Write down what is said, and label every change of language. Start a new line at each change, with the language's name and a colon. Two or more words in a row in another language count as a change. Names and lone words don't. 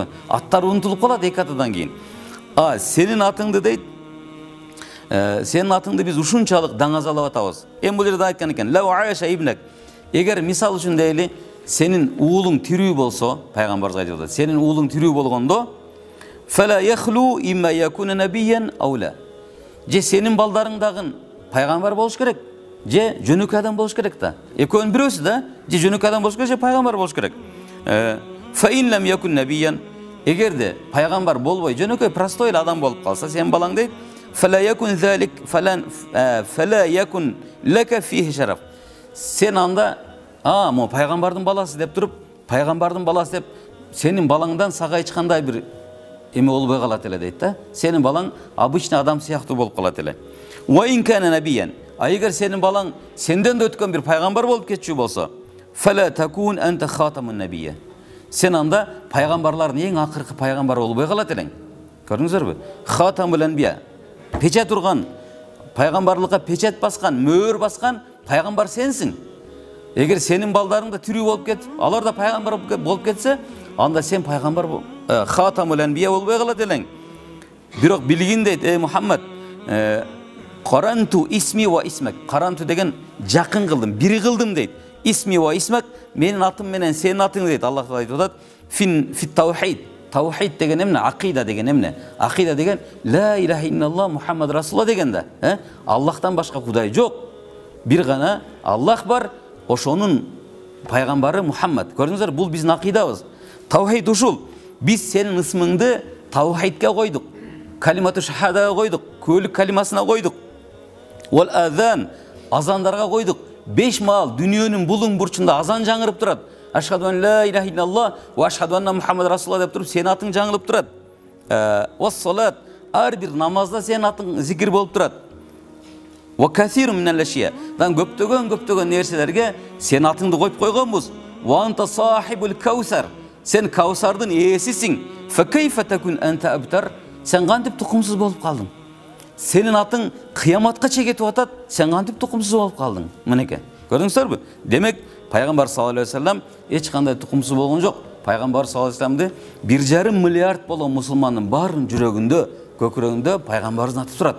Kyrgyz: Аттар унутулуп калат эки атадан кийин. Сенин атыңды дейт, сенин атыңды биз ушунчалык даңазалап атабыз. Бул жерде айткан экен:
Arabic: "لو عاش ابنك."
Kyrgyz: Эгер мисал үчүн дейли, сенин уулуң тирүү болсо, пайгамбарыбыз айтып атат, сенин уулуң тирүү болгондо,
Arabic: "فلا يخلو إما يكون نبيا أو لا."
Kyrgyz: Же сенин балдарың дагы пайгамбар болуш керек, же жөнөкөй адам болуш керек да. Экөөнүн бирөөсү да, же жөнөкөй адам болуш керек, же пайгамбар болуш керек.
Arabic: "فإن لم يكن نبيا."
Kyrgyz: Эгерде пайгамбар болбой, жөнөкөй простой адам болуп калса, сен балаң дейт,
Arabic: "فلا يكون ذلك فلا يكون لك فيه شرف."
Kyrgyz: Сен анда, мо пайгамбардын баласы деп туруп, пайгамбардын баласы деп сенин балаңдан сага эч кандай бир эме болбой калат эле дейт да. Сенин балаң обычный адам сыяктуу болуп калат эле.
Arabic: "وإن كان نبيا."
Kyrgyz: Эгер сенин балаң сенден да өткөн бир пайгамбар болуп кетчү болсо,
Arabic: "فلا تكون أنت خاتم النبيين."
Kyrgyz: Сен анда пайгамбарлардын эң акыркы пайгамбары болбой калат элең. Көрдүңүздөрбү?
Arabic: خاتم الأنبياء.
Kyrgyz: Печат урган, пайгамбарлыкка печат баскан, мөөр баскан пайгамбар сенсиң. Эгер сенин балдарың да тирүү болуп кетип, алар да пайгамбар болуп кетсе, анда сен пайгамбар
Arabic: خاتم الأنبياء
Kyrgyz: болбой калат элең. Бирок билгин дейт,
Arabic: يا محمد قرنت اسمي واسمك.
Kyrgyz: Qarantu деген жакын кылдым, бири кылдым дейт.
Arabic: اسمي واسمك,
Kyrgyz: менин атым менен сенин атың дейт. Аллах айтып атат,
Arabic: في التوحيد.
Kyrgyz: Таухид деген эмне? Акида деген эмне? Акида деген
Arabic: لا إله إلا الله محمد رسول الله
Kyrgyz: деген да. Аллахтан башка Кудай жок. Бир гана Аллах бар, ошонун пайгамбары Мухаммад. Көрдүңүздөр, бул биздин акидабыз. Таухид ушул. Биз сенин ысмыңды таухидке койдук. Калимату шахадага койдук. Көөлүк калимасына койдук.
Arabic: والأذان,
Kyrgyz: азандарга койдук. 5 маал дүниөнүн булуң бурчунда азан жаңырып турат.
Arabic: أشهد أن لا إله إلا الله وأشهد أن محمد رسول الله
Kyrgyz: деп туруп, сенин атың жаңылып турат.
Arabic: والصلاة,
Kyrgyz: ар бир намазда сенин атың зикир болуп турат.
Arabic: وكثير من الأشياء.
Kyrgyz: Дан көптөгөн нерселерге сенин атыңды коюп койгонбуз.
Arabic: وأنت صاحب الكوثر.
Kyrgyz: Сен Каусардын ээсисиң.
Arabic: فكيف تكون أنت أبتر?
Kyrgyz: Сен кантип тукумсуз болуп калдың? Сенин атың кыяматка чейин атат, сен кантип тукумсуз болуп калдың? Мынеке. Көрдүңүздөрбү? Демек, пайгамбар
Arabic: صلى الله عليه وسلم
Kyrgyz: эч кандай тукумсуз болгон жок. Пайгамбар
Arabic: صلى الله عليه وسلم
Kyrgyz: 1,5 миллиард болгон мусулмандын баарынын жүрөгүндө, көкүрөгүндө пайгамбарыбыз аты турат.